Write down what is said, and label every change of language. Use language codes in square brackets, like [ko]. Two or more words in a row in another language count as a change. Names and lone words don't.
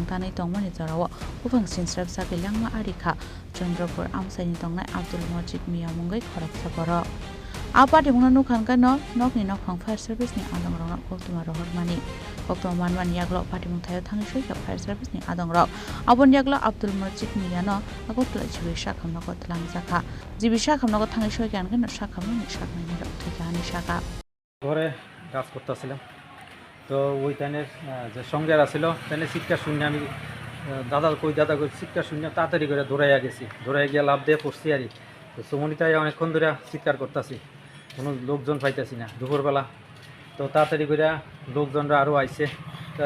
[trp] Tanwi TongmaniJorao Buphang SincherepjagwiLangma Arikha Chandrapur Amchaini Tongnai Abdul MajidMiah MwngwiKhoroksa Borok Patimwng nukhanka nokni nokhang Fire Service ni Adongrok Koktwma rohormani Koktwma manmani yaglok Patimwng Thaio Thangwi Fire Service ni Adongrok Aboni yaglok Abdul MajidMiah no agotla jibisha khamnogo tlangjaka jibisha khamnogo Thangwi gan gan shakhamni shakmani rok thikani shaka [bn] ঘরে কাজ করতেছিলাম তো ওই টাইমের যে সঙ্গের আছিল তাহলে চিৎকার শুনে আমি দাদা কই চিৎকার শুনে তাড়াতাড়ি করে দৌড়াইয়া গেছি দৌড়াই গিয়ে লাভ দিয়ে পড়ছি আর তো সুমনিতায় অনেকক্ষণ ধরে চিৎকার করতেছি কোনো লোকজন পাইতেছি না দুপুরবেলা তো তাড়াতাড়ি করে লোকজনরা আরও আইছে তো